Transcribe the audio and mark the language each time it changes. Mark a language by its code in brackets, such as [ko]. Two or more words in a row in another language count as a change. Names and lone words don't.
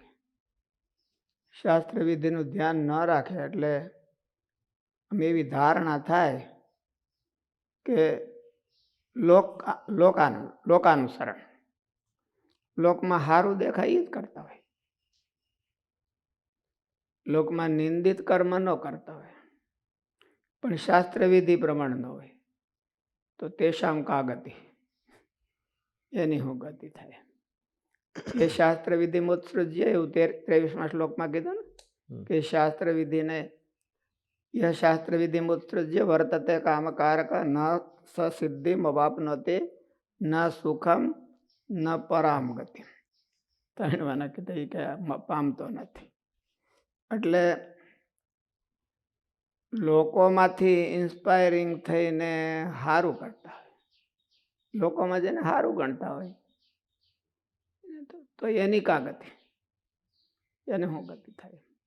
[gu] શાસ્ત્ર વિધિનું ધ્યાન ન રાખે એટલે એવી ધારણા થાય કે લોકાનુસરણ, લોકમાં સારું દેખાય એ જ કરતા હોય, લોકમાં નિંદિત કર્મ ન કરતા હોય, પણ શાસ્ત્ર વિધિ પ્રમાણે ન હોય તો [sa] તેષામ કા ગતિ, [gu] એની શું ગતિ થાય? [sa] એ શાસ્ત્ર વિધિ મુત્સૃજ્ય [gu] એવું 23મા શ્લોકમાં કીધું ને કે શાસ્ત્ર વિધિને [sa] यह शास्त्र विधि मुत्सृज्य वर्तते कामकारक न सिद्धिम अवाप्नोति न सुखम न पराम गति. [gu] ત્રણવાના કીધા કે પામતો નથી. એટલે લોકોમાંથી ઇન્સ્પાયરિંગ થઈને સારું કરતા હોય, લોકોમાં જેને સારું ગણતા હોય તો એની [sa] કા ગતિ, [gu] એને શું ગતિ થાય?